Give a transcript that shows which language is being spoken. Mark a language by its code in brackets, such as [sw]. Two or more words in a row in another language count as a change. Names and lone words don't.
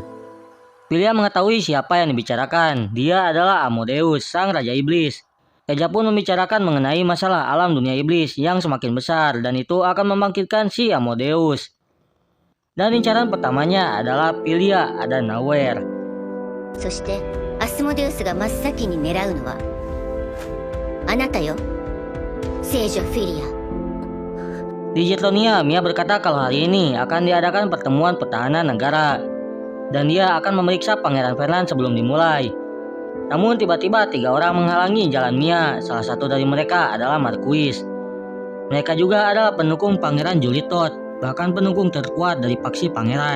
[id] Pilia mengetahui siapa yang dibicarakan. Dia adalah Amodeus, sang raja iblis. Erza pun membicarakan mengenai masalah alam dunia iblis yang semakin besar dan itu akan membangkitkan si Amodeus. Dan incaran pertamanya adalah Pilia ada Nauer. [ja] そしてアスモデウスが真っ先に狙うのはあなたよ、聖女フィリア。 [id] Di Jetonia, Mia berkata kalau hari ini akan diadakan pertemuan pertahanan negara dan dia akan memeriksa Pangeran Fernand sebelum dimulai. Namun tiba-tiba 3 orang menghalangi jalan Mia. Salah satu dari mereka adalah Marquis. Mereka juga adalah pendukung Pangeran Julitot, bahkan pendukung terkuat dari faksi Pangeran.